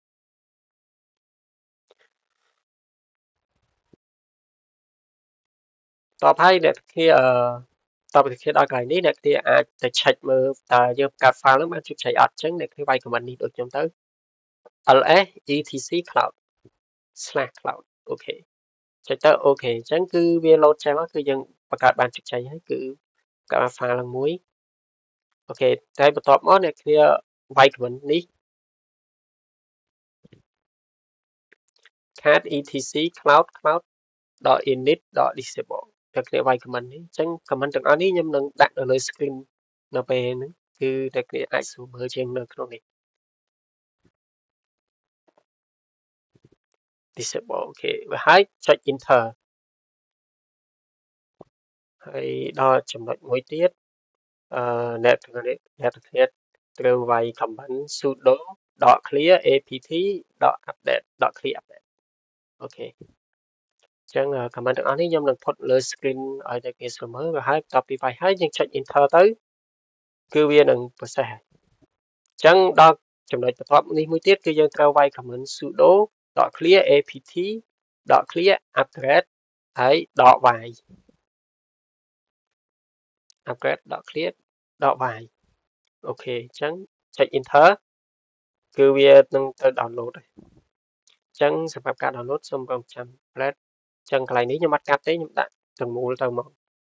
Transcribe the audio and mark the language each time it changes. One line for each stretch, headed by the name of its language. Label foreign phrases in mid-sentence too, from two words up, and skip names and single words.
Khmer: តបហើយអ្នកគ្នាតបពីគ្នាដល់កន្លែងនេះអ្នកគ្នាអាចទៅ check មើលតើយើងបង្កើត file ហ្នឹងបានជោគជ័យអត់អញ្ចឹងអ្នកគ្នាវាយ command នេះដូចខ្ញុំទៅ
English: ls etc cloud/cloud
Khmer: អូខេចុចទៅអូខេអញ្ចឹងគឺវា load ចេញមកគឺយើងបង្កើតបានជោគជ័យហើយគឺបង្កើត file ឡើងមួយអូខេតែបន្ទាប់មកអ្នកគ្នាវាយ command នេះ
English: cat etc cloud.init.disable
Khmer: អ្នកគ្នាវាយ command នេះអញ្ចឹង command ទាំងអស់នេះខ្ញុំនឹងដាក់នៅលើ screen នៅពេលហ្នឹងគឺអ្នកគ្នាអាចស្រួលមើលជាងនៅក្នុងនេះ disable អូខេហើយចុច enter ហើយដល់ចំណុចមួយទៀតអ្នកទាំងគ្នាត្រូវវាយ
English: command sudo .clear apt.update .clear update
Khmer: អូខេអញ្ចឹង command ទាំងអស់នេះខ្ញុំនឹងផុតលើ screen ឲ្យអ្នកគ្នាស្រួលមើលហើយបន្ទាប់ពីវាយហើយយើងចុច enter ទៅគឺវានឹង process ហើយអញ្ចឹងដល់ចំណុចបន្ទាប់នេះមួយទៀតគឺយើងត្រូវវាយ
English: command sudo .clear apt.clear upgrade
Khmer: ហើយ .y
English: upgrade.clear .y
Khmer: អូខេអញ្ចឹងចុច enter គឺវានឹងទៅ download ហើយអញ្ចឹងសម្រាប់ការ download សូមរងចាំ plate អញ្ចឹងកន្លែងនេះខ្ញុំអត់កាត់ទេខ្ញុំដាក់ទាំងមូលទៅមក